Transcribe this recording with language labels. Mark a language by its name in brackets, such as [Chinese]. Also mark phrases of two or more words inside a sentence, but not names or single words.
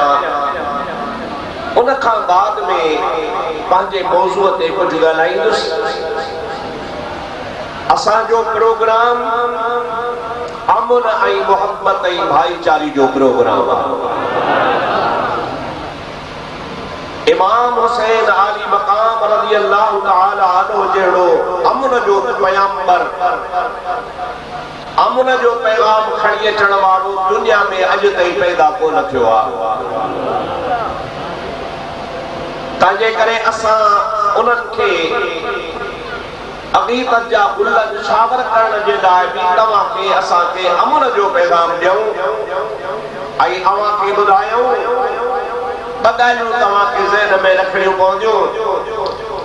[Sindhi] उन खां बाद में पंहिंजे मौज़ूअ ते कुझु ॻाल्हाईंदुसि। असांजो प्रोग्राम अमन ऐं मोहब्बत ऐं भाईचारी जो प्रोग्राम आहे। इमाम हुसैन आली मक़ाम [Arabic] رضي الله تعالى عنه [Sindhi] जहिड़ो अमन जो पैगंबर, अमन जो पैगाम खणी अचण वारो दुनिया में अॼु ताईं पैदा कोन थियो आहे। तंहिंजे करे असां उन्हनि खे अक़ीदत जा गुल निछावर करण जे लाइ बि तव्हांखे असांखे अमन जो पैगाम ॾियूं ऐं अव्हांखे ॿुधायूं ॿ ॻाल्हियूं तव्हांखे ज़हन में रखणियूं पवंदियूं।